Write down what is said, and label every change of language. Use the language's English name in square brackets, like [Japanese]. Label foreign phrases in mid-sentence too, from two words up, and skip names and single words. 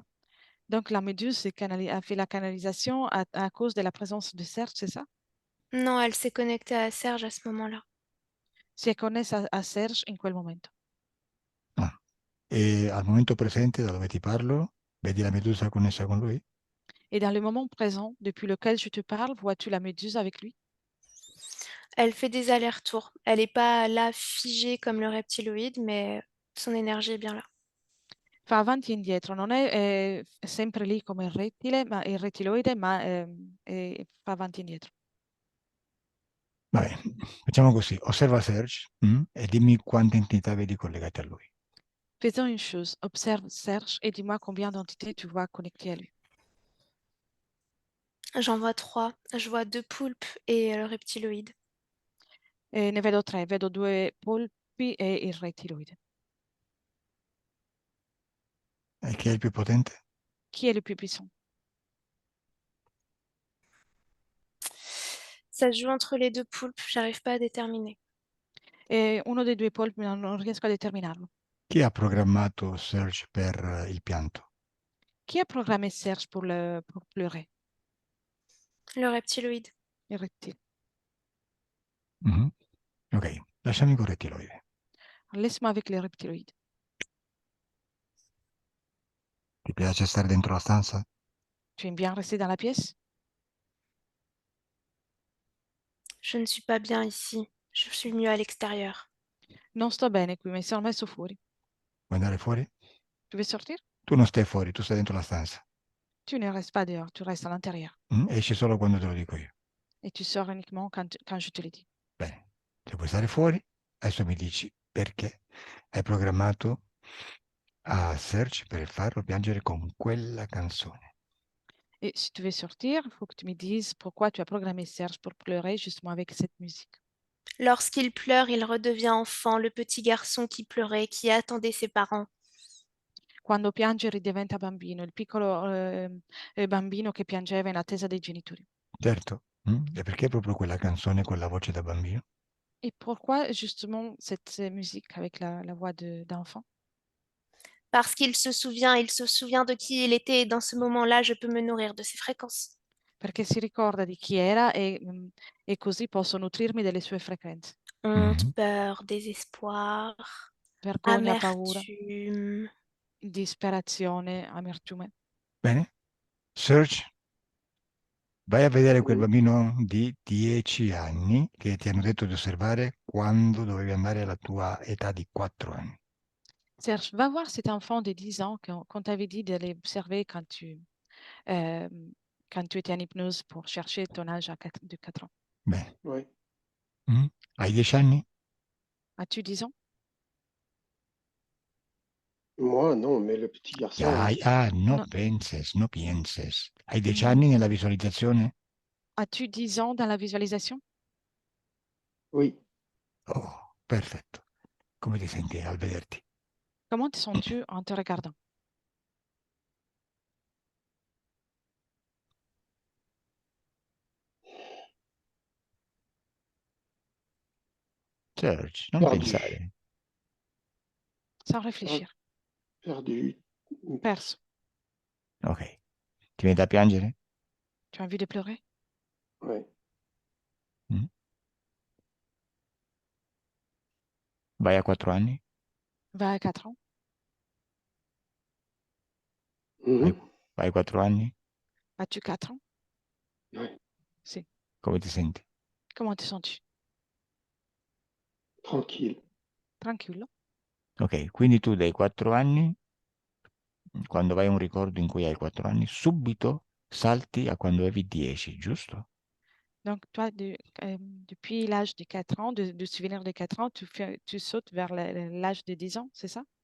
[French] Donc la méduse a fait la canalisation à cause de la présence de Serge, c'est ça? non, elle s'est connectée à Serge à ce moment-là. [Italian] Si è connessa a Serge in quel momento. Ah. E al momento presente, da dove ti parlo, vedi la Medusa connessa con lui? [French] Et dans le moment présent, depuis lequel je te parle, vois-tu la méduse avec lui? Elle fait des allers-retours. Elle n'est pas là figée comme le reptiloïde, mais son énergie est bien là. [Italian] Fa avanti e indietro, non è sempre lì come il rettile, ma il rettiloide, ma fa avanti e indietro. Vabbè, facciamo così, osserva Serge e dimmi quante entità vedi collegate a lui. [French] Faisons une chose, observe Serge et dis-moi combien d'entités tu vois connectées à lui. J'en vois 3. Je vois 2 poulpes et le reptiloïde. [Italian] Ne vedo 3, vedo 2 polpi e il rettiloide. E chi è il più potente? Chi è [French] le plus puissant? Ça se joue entre les 2 poulpes, j'arrive pas à déterminer. [Italian] Uno dei 2 polpi, non riesco a determinarlo. Chi ha programmato Serge per il pianto? [French] Qui a programmé Serge pour pleurer? Le reptiloïde. [Italian] Il rettile. Mhm. Ok, lasciami con rettiloide. [French] Laisse-moi avec le reptiloide. [Italian] Ti piace stare dentro la stanza? [French] Tu aimes bien rester dans la pièce? Je ne suis pas bien ici. Je suis mieux à l'extérieur. [Italian] Non sto bene qui, mi sono messo fuori. Vuoi andare fuori? [French] Tu veux sortir? [Italian] Tu non stai fuori, tu stai dentro la stanza. [French] Tu ne restes pas dehors, tu restes à l'intérieur. [Italian] Esci solo quando te lo dico io. [French] Et tu sors uniquement quand je te le dis. [Italian] Bene, se vuoi stare fuori, adesso mi dici perché hai programmato a Serge per farlo piangere con quella canzone. [French] Et si tu veux sortir, il faut que tu me dises pourquoi tu as programmé Serge pour pleurer justement avec cette musique. Lorsqu'il pleure, il redevient enfant, le petit garçon qui pleurait, qui attendait ses parents. [Italian] Quando piange ridiventa bambino, il piccolo bambino che piangeva in attesa dei genitori. Certo, e perché proprio quella canzone con la voce da bambino? [French] Et pourquoi justement cette musique avec la voix d'enfant? Parce qu'il se souvient de qui il était et dans ce moment-là, je peux me nourrir de ses fréquences. [Italian] Perché si ricorda di chi era e così posso nutrirmi delle sue frequenze. [French] Honte, Mhm. peur, désespoir, [Italian] Vergogna, paura, [French] amertume. [Italian] disperazione, amertume. Bene, Serge, Vai a vedere quel [French] Oui. [Italian] bambino di 10 anni che ti hanno detto di osservare quando dovevi andare alla tua età di 4 anni. [French] Serge, va voir cet enfant de 10 ans qu'on t'avait dit d'aller observer euh, quand tu étais en hypnose pour chercher ton âge de 4 ans. [Italian] Bene. [French] Oui. [Italian] Hai 10 anni? As-tu 10 ans? [French] Moi, non, mais le petit garçon, oui. [Italian] No [French] Non. penses, [Italian] no pienses. Hai 10 Mm. anni nella visualizzazione? [French] As-tu 10 ans dans la visualisation? Oui. [Italian] Oh, perfetto. Come ti senti al vederti? [French] Comment te sens-tu en te regardant? [Italian] Serge, non [French] Perdu. [Italian] pensare. [French] Sans réfléchir. Perdu. [Italian] Perso. Ok. Ti viene da piangere? [French] Tu as envie de pleurer? Ouais. [Italian] Mm? Vai a 4 anni? [French] Va à 4 ans? [Italian] Hai, Mhm. hai 4 anni? [French] As-tu 4 ans? Ouais. [Italian] Si. Come ti senti? [French] Comment te sens-tu? Tranquille. [Italian] Tranquillo. Ok, quindi tu dai 4 anni, quando vai a un ricordo in cui hai 4 anni, subito salti a quando avevi 10, giusto? [French] Donc, toi, depuis l'âge de 4 ans, de souvenir de 4 ans, tu sautes vers l'âge de 10 ans, c'est ça?